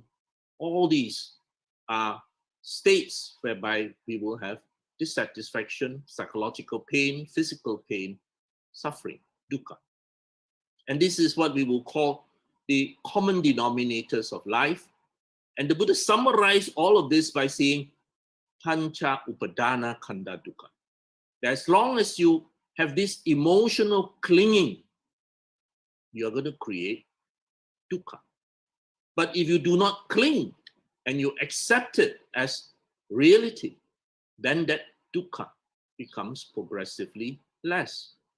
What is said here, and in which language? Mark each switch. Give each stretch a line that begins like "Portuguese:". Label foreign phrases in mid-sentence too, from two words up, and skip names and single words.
English: All these are states whereby we will have dissatisfaction, psychological pain, physical pain, suffering, dukkha. And this is what we will call the common denominators of life. And the Buddha summarized all of this by saying,
Pali: Pancha upadana khandha dukkha.
English: That as long as you have this emotional clinging, you're going to create dukkha. But if you do not cling and you accept it as reality, then that dukkha becomes progressively less.